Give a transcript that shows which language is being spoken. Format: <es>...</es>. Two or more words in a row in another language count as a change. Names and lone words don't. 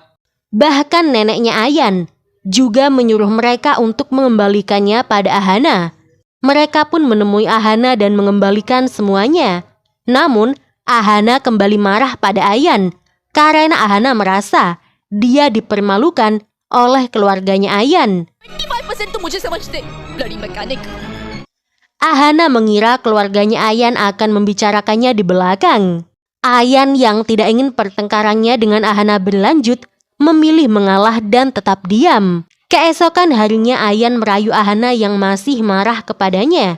<id>Bahkan neneknya Ayan juga menyuruh mereka untuk mengembalikannya pada Ahana. Mereka pun menemui Ahana dan mengembalikan semuanya. Namun, Ahana kembali marah pada Ayan karena Ahana merasa dia dipermalukan oleh keluarganya Ayan.</id> <hi>25% तो मुझे समझते</hi> <en>bloody mechanic.</en> <id>Ahana mengira keluarganya Ayan akan membicarakannya di belakang. Ayan yang tidak ingin pertengkarannya dengan Ahana berlanjut, memilih mengalah dan tetap diam. Keesokan harinya Ayan merayu Ahana yang masih marah kepadanya.</id>